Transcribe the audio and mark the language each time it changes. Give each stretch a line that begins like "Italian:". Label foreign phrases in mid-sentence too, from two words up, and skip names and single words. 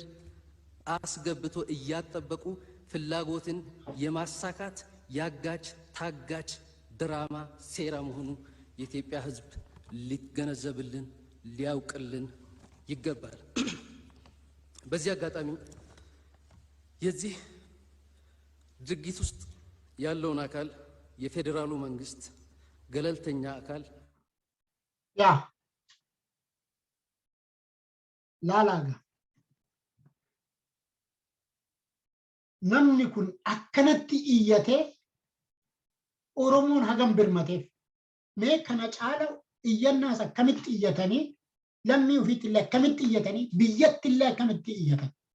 Amharic: አስገብቶ እያጠበቁ ፍላጎትን የማሳካት ያጋች ታጋች ድራማ ሴራ መሆኑ የኢትዮጵያ ሕዝብ ሊገነዘብልን ሊያውቅልን ይገባል። በዚህ አጋጣሚ የዚህ ድርጊት ውስጥ ያለውን አካል የፌዴራሉ መንግስት ገለልተኛ አካል
Oromo: ላላጋ namni kun akkanatti iyyatee Oromoon hagam birmateef mee kana caala iyyannaas akkamitti iyyatanii lammii ofiitti illee akkamitti iyyatanii biyyatti illee akkamitti iyyatan